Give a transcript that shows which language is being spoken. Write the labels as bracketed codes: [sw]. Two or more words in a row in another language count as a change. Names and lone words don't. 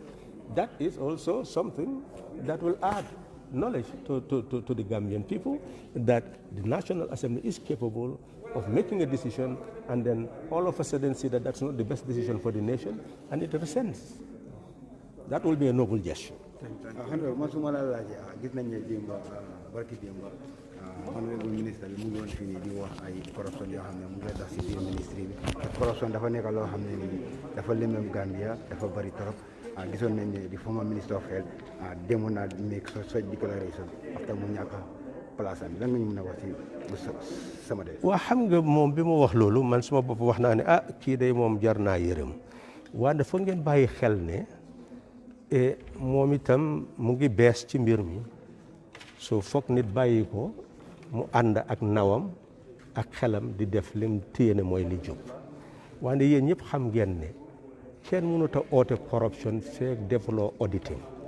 [en] That is also something that will add knowledge to the Gambian people that the National Assembly is capable of making a decision and then all of a sudden see that that's not the best decision for the nation and it rescinds. That will be a noble gesture. Honorable Minister [wo] bi mu ngi woon fii nii di wax ay corruption yoo xam ne mu ngi dox si biir ministre bi te corruption dafa nekk loo xam ne nii dafa lëmbëm Gambia dafa bari trop gisoon nañ ne [en] the former minister of health [wo] demoon na [en] make such declaration [wo] after mu ñàkk place am lan nga ñu mën a wax ci sama de. waa xam nga moom bi mu wax loolu man suma bopp wax naa ne kii day moom jar naa yërëm wante foog ngeen bàyyi xel ne moom itam mu ngi bees ci mbir mi so foog nit bàyyi ko mu ànd ak nawam ak xelam di def lim téye ne mooy li jub wante yéen ñëpp xam ngeen ne kenn mënut a oote corruption feek defuloo auditing